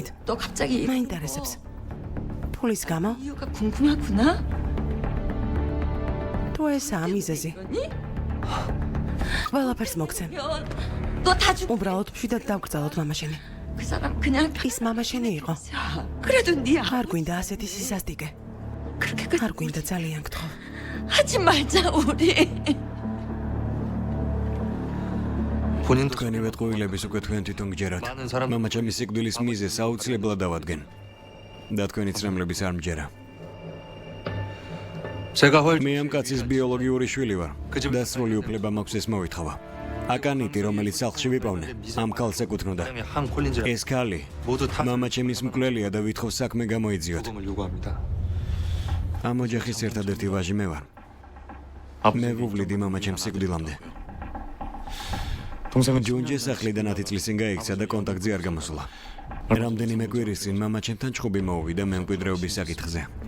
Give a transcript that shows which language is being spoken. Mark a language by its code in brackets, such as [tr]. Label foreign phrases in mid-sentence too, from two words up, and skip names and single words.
[ko] 너 갑자기 [ka] მაინტერესებს. ფულის გამო? [ko] 이유가 궁금하구나. [ka] თუ ესაა მიზეზი. ყველაფერს მოგცემ. [ko] 너다 죽. [ka] უბრალოდ მშვიდად დავკრძალოთ მამა შენი. [ko] 그 사람 그냥 [ka] ის მამა შენი იყო. [ko] 그래도 네 [ka] არ გვინდა ასეთი სისასტიკე. [ko] 그렇게까지 [ka] არ გვინდა ძალიან გთხოვ. [ko] 하지 말자 우리. 본인도 [ka] თქვენივე ტყუილების უკვე თქვენ თვითონ გჯერათ. [ko] 많은 사람 [ka] მამაჩემის სიკვდილის მიზეზს აუცილებლად დავადგენ. და თქვენი ცრემლების არ მჯერა. [ko] 제가 헐 [ka] მე ამ კაცის ბიოლოგიური შვილი ვარ. და სრული უფლება მაქვს ეს მოვითხოვა. აკანიტი, რომელიც სახლში ვიპოვნე, ამ ქალს ეკუთვნოდა. [ko] 항 콜린즈라 [ka] ეს ქალი [ko] 모두 다 [ka] მამაჩემის მკვლელია და ვითხოვს საქმე გამოიძიოთ. [ko] 부검을 요구합니다. [ka] ამ ოჯახის ერთადერთი ვაჟი მე ვარ. მე ვუვლიდი მამაჩემს სიკვდილამდე. ჯუნჯის სახლიდან 10 წლის წინ გაიქცა და კონტაქტზე არ გამოსულა. რამდენიმე კვირის წინ მამა ჩემთან ჩხუბი მოუვიდა მემკვიდრეობის საკითხზე.